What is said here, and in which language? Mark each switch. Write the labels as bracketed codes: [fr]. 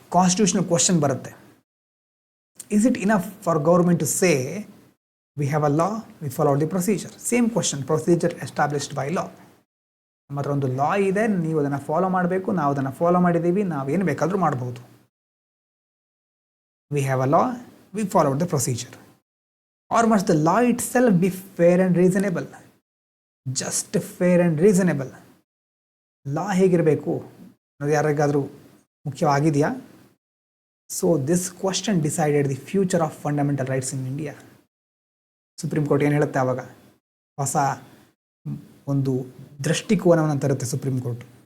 [kn] Constitutional question ಬರುತ್ತೆ. [en] Is it enough for government to say we have a law, we follow the procedure? Same question, procedure established by law. [kn] ನಮ್ಮ ಹತ್ರ ಒಂದು ಲಾ ಇದೆ, ನೀವು ಅದನ್ನು follow ಮಾಡಬೇಕು, ನಾವು ಅದನ್ನು ಫಾಲೋ ಮಾಡಿದ್ದೀವಿ, ನಾವೇನು ಬೇಕಾದರೂ ಮಾಡ್ಬೋದು. [en] We have a law, we follow the procedure. Or must the law itself be fair and reasonable? Just fair and reasonable. [kn] ಲಾ ಹೇಗಿರಬೇಕು ಅನ್ನೋದು ಯಾರಿಗಾದರೂ ಮುಖ್ಯವಾಗಿದೆಯಾ? [en] So this question decided the future of fundamental rights in India. [kn] Supreme court ಏನು ಹೇಳುತ್ತೆ ಆವಾಗ? ಹೊಸ ಒಂದು ದೃಷ್ಟಿಕೋನವನ್ನು ತರುತ್ತೆ supreme court.